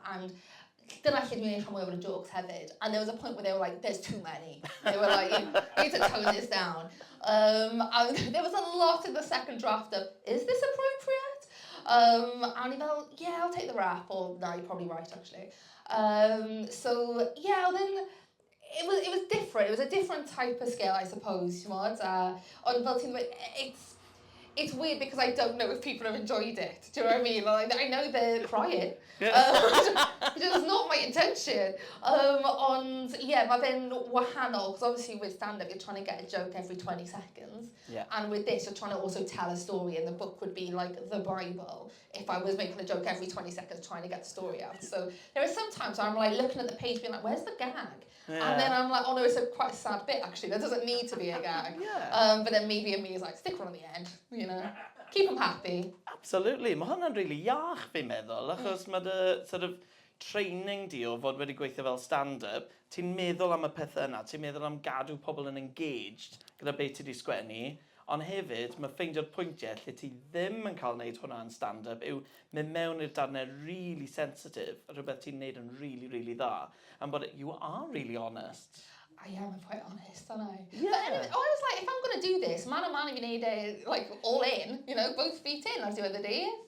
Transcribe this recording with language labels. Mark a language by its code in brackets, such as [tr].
[cy] And dyna lle dwi'n rhan mwyaf o'r jokes hefyd. [en] And there was a point where they were like, there's too many. They were like, you need to tone this down. And there was a lot in the second draft of, is this appropriate? And I felt, yeah, I'll take the rap. Or, no, you're probably right, actually. So, yeah, then it was different. It was a different type of scale, I suppose, [cy] ond fel ti'n dweud, [en] it's weird because I don't know if people have enjoyed it. Do you know what I mean? Like, I know they're crying. Which is not my intention. [cy] Ond, yeah, mae fe'n wahanol, [en] because obviously with stand-up, you're trying to get a joke every 20 seconds. Yeah. And with this, you're trying to also tell a story, and the book would be like the Bible if I was making a joke every 20 seconds trying to get the story out. So there are some times where I'm like looking at the page being like, where's the gag? Yeah. And then I'm like, oh no, it's quite a sad bit actually. There doesn't need to be a gag. Yeah. But then maybe me is like, stick one on the end, you know. Keep them happy. Absolutely. [cy] Mae hwnna'n really iach fi'n meddwl, achos mae dy sort of training di o fod wedi gweithio fel stand-up, ti'n meddwl am y pethau yna, ti'n meddwl am gadw pobl yn engaged gyda beth ti wedi sgwennu, ond hefyd mae ffeindio'r pwyntiau lle ti ddim yn cael gwneud hwnna yn stand-up yw mynd mewn i'r darnau really sensitive, rhywbeth ti'n gwneud yn really, really dda, [en] and but you are really honest. I am quite honest, aren't I? Yeah. But anyway, I was like, if I'm going to do this, [cy] man I fi wneud e, [en] like, all in, you know, both feet in [cy] ar diwedd y dydd.